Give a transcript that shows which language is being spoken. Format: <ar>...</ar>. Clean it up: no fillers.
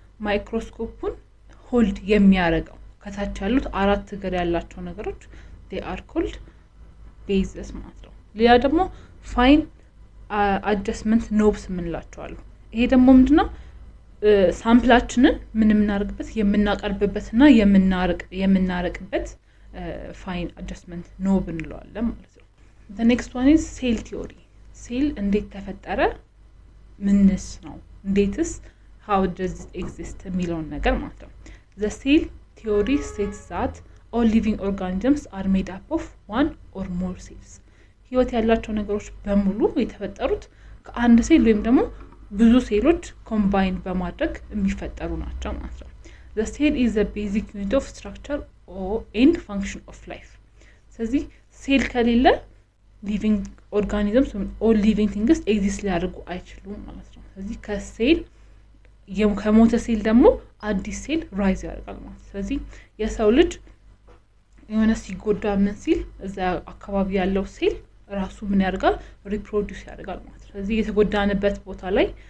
<am>ማይክሮስኮፑን ሆልድ የሚያደርገው ከታች ያሉት አራት እግር ያላቸው ነገሮች</am> <en>they are called bases</en> <am>ማለት ነው። ሌላ ደግሞ ፋይን አድጀስትመንት ኖብስ የምንላቸው አሉ። ይሄ ደግሞ ምንድነው? ሳምፕላችንን የምናደርግበት የምናቀርብበትና የምናረቅበት ፋይን አድጀስትመንት ኖብ እንለዋለን ማለት ነው።</am> <en>the next one is cell theory.</en> <am>ሴል እንዴት ተፈጠረ? ምንስ ነው? እንዴትስ</am> <en>how does it exist</en> <am>የሚለውን ነገር ማለት ነው።</am> <en>the cell theory states that all living organisms are made up of one or more cells.</en> <am>ህይወት ያላቸው ነገሮች በሙሉ የተፈጠሩት ከአንድ ሴል ወይም ደግሞ ብዙ ሴሎች ኮምባይን በማድረግ የሚፈጠሩ ናቸው ማለት ነው።</am> <en>the cell is the basic unit of structure and function of life</en> <am>ስለዚህ ሴል ከሌለ ሊቪንግ ኦርጋኒዝምስ ኦል ሊቪንግ ቲንግስ ኤግዚስት ሊያደርጉ አይችሉም ማለት ነው ስለዚህ ከሴል ከሞተ ሴል ደግሞ አዲስ ሴል ራይዝ ያደርጋል ማለት ነው ስለዚህ የሰው ልጅ የሆነ ሲጎዳ ምን ሲል እዛ አካባቢ ያለው ሴል ራሱ ምን ያደርጋል ሪፕሮዲዩስ ያደርጋል ማለት ነው ስለዚህ የተጎዳንበት ቦታ ላይ</am>